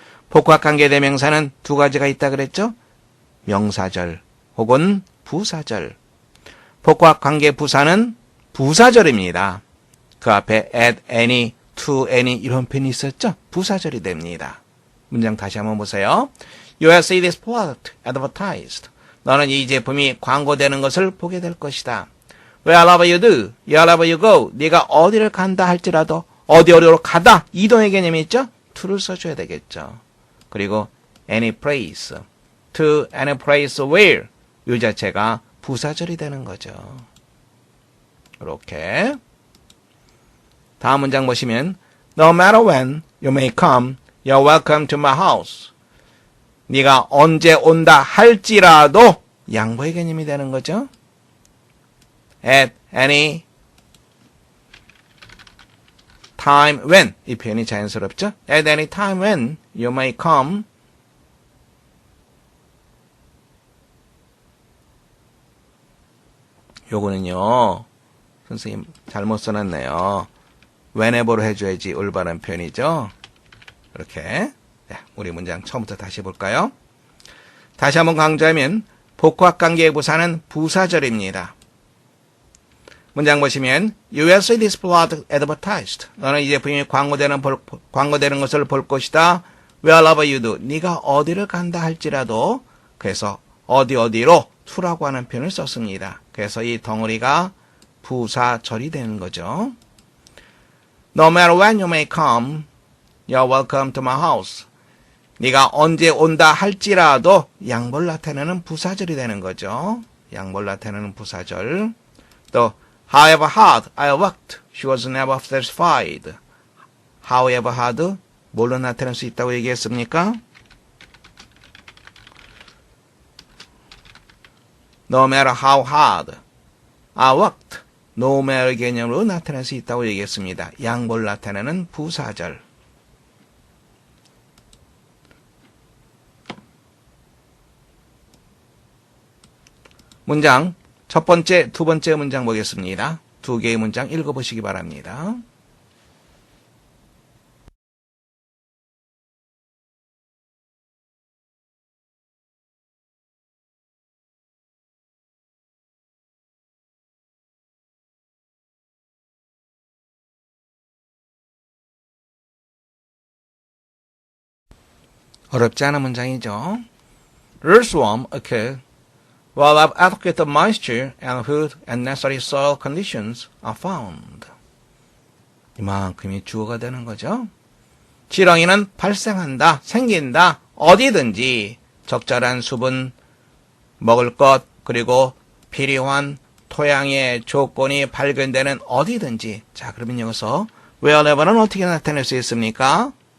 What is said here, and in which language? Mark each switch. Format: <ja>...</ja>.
<ko>복합관계대명사는 두 가지가 있다 그랬죠? 명사절 혹은 부사절. 복합관계부사는 부사절입니다. 그 앞에 at any, to any 이런 표현이 있었죠? 부사절이 됩니다. 문장 다시 한번 보세요.</ko> <en>You will see this product advertised.</en> <ko>너는 이 제품이 광고되는 것을 보게 될 것이다.</ko> <en>Wherever you do, wherever you go.</en> <ko>네가 어디를 간다 할지라도 어디로 가다 이동의 개념이 있죠? to를 써줘야 되겠죠. 그리고</ko> <en>any place, to any place where</en> <ko>이 자체가 부사절이 되는 거죠. 이렇게 다음 문장 보시면</ko> <en>No matter when you may come, you're welcome to my house.</en> <ko>네가 언제 온다 할지라도 양보의 개념이 되는 거죠.</ko> <en>At any time when</en> <ko>이 표현이 자연스럽죠.</ko> <en>At any time when you may come</en> <ko>요거는요. 선생님 잘못 써놨네요. whenever로 해줘야지 올바른 표현이죠. 이렇게 우리 문장 처음부터 다시 볼까요? 다시 한번 강조하면 복합관계의 부사는 부사절입니다. 문장 보시면</ko> <en>You will see this product advertised.</en> <ko>너는 이 제품이 광고되는 것을 볼 것이다.</ko> <en>Wherever you do.</en> <ko>네가 어디를 간다 할지라도 그래서 어디로 to라고 하는 표현을 썼습니다. 그래서 이 덩어리가 부사절이 되는 거죠.</ko> <en>No matter when you may come, you're welcome to my house.</en> <ko>네가 언제 온다 할지라도 양보를 나타내는 부사절이 되는 거죠. 양보를 나타내는 부사절.</ko> <en>또 However hard I worked, she was never satisfied. However hard</en> <ko>뭘로 나타낼 수 있다고 얘기했습니까?</ko> <en>No matter how hard I worked. No matter</en> <ko>개념으로 나타낼 수 있다고 얘기했습니다. 양보를 나타내는 부사절. 문장 첫 번째, 두 번째 문장 보겠습니다. 두 개의 문장 읽어보시기 바랍니다. 어렵지 않은 문장이죠.</ko> <en>Earthworm occur while adequate moisture and food and necessary soil conditions are found.</en> <ko>이만큼이 주어가 되는 거죠. 지렁이는 발생한다, 생긴다, 어디든지 적절한 수분, 먹을 것, 그리고 필요한 토양의 조건이 발견되는 어디든지. 자, 그러면 여기서 wherever는 어떻게 나타낼 수 있습니까?</ko>